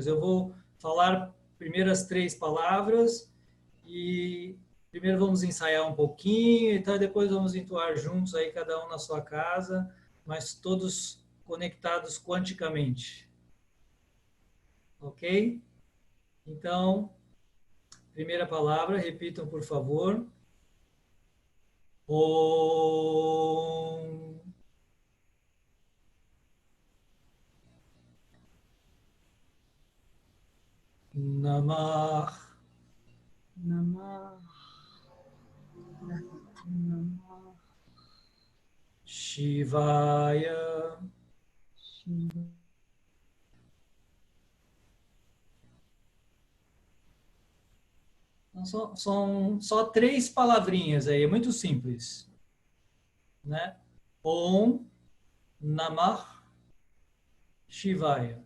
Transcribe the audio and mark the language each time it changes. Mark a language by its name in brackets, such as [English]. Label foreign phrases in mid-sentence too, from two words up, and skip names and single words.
[Portuguese] Eu vou falar primeiro as 3 palavras e primeiro vamos ensaiar um pouquinho e depois vamos entoar juntos aí, cada um na sua casa, mas todos conectados quanticamente. Ok? Então, primeira palavra, repitam por favor. [Sanskrit] Om. Namah. Namah. Namah. Shivaya. Shiva. [Portuguese] Então, são só 3 palavrinhas aí, é muito simples, né? [Sanskrit] Om Namah Shivaya.